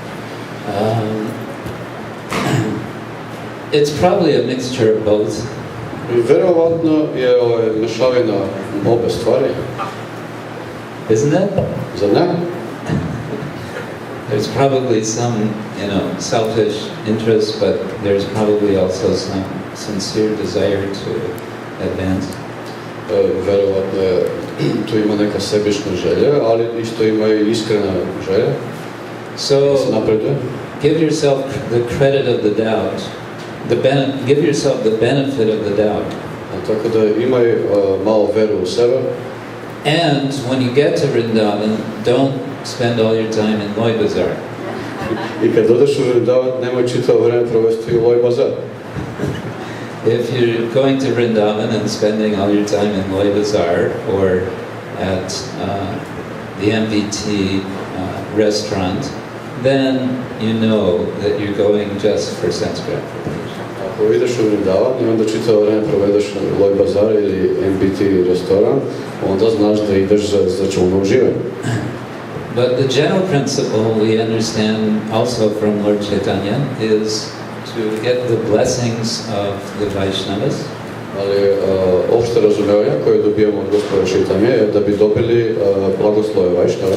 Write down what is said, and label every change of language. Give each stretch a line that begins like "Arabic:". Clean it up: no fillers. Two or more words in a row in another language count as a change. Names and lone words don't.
English: It's probably a mixture of both.
Serbian: I verovatno je mešavina obe stvari.
English: Isn't it?
Serbian: Zar ne?
English: There's probably some, selfish interest, but there's probably also some sincere desire to advance.
Serbian: Verovatno je, tu ima neka sebična želja, ali isto ima i iskrena želja.
English: So,
Serbian: Napreduje.
English: give yourself the credit of the doubt give yourself the benefit of the doubt.
Serbian: Tako da imaj malo veru u sebe.
English: And when you get to Vrindavan, don't spend all your time in Loi Bazaar.
Serbian: I kad odeš u Vrindavan, nemoj čitavo vreme provesti u Loi Bazar.
English: If you're going to Vrindavan and spending all your time in Loi Bazaar or at the MVT restaurant, then you know that you're going just for sense gratification.
Serbian: Ako ideš u Vrindavan i onda čitavo vreme provedeš u Loi Bazar ili MVT restoran, onda znaš da ideš za čulno uživanje.
English: But the general principle we understand also from Lord Chaitanya is to get the blessings of the Vaishnavas.
Serbian: Ali opšte razumevanje koje dobijamo od gospoda Chaitanya je da bi dobili blagoslove Vaishnava.